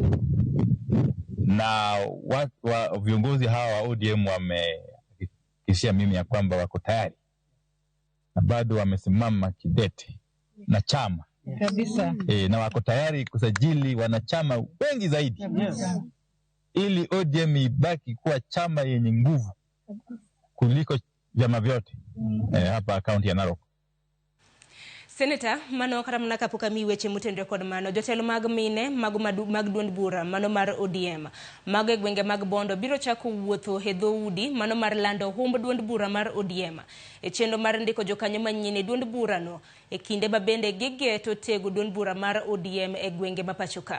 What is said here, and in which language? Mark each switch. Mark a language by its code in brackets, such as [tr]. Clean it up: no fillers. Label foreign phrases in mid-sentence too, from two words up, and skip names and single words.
[sw] Na viongozi hawa wa ODM wamehakikishia mimi ya kwamba wako tayari na bado wamesimama kidete na chama kabisa. Na wako tayari kusajili wanachama wengi zaidi, ili ODM ibaki kuwa chama yenye nguvu kuliko vyama vyote hapa kaunti ya Narok. [luo] Senator mano karamna kapuka weche mutendre kod mano jotelo mag mine mag duond bura mano mar ODM mag gwenge mag Bondo biro chako wuotho e dhoudi mano mar lando humb duond bura mar ODM e chenro mar ndiko jokanyo manyien e duond bura no e kinde mabende gigeto tego duond bura mar ODM e gwenge mapachoka.